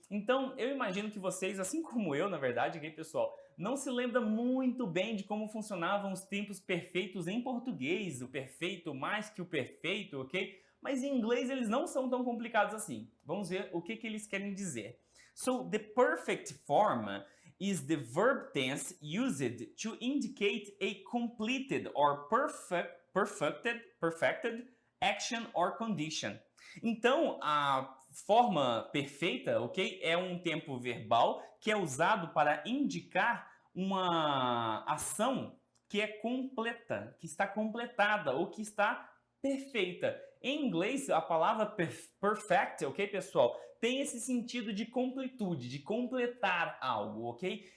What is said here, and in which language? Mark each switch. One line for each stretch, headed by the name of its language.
Portuguese: Então, eu imagino que vocês, assim como eu, na verdade, ok, pessoal, não se lembra muito bem de como funcionavam os tempos perfeitos em português, o perfeito mais que o perfeito, ok? Mas em inglês eles não são tão complicados assim. Vamos ver o que eles querem dizer.
English: So, the perfect form is the verb tense used to indicate a completed or perfected action or condition.
Portuguese: Então, a forma perfeita, ok, é um tempo verbal que é usado para indicar uma ação que é completa, que está completada ou que está perfeita. Em inglês, a palavra perfect, ok, pessoal, tem esse sentido de completude, de completar algo, ok?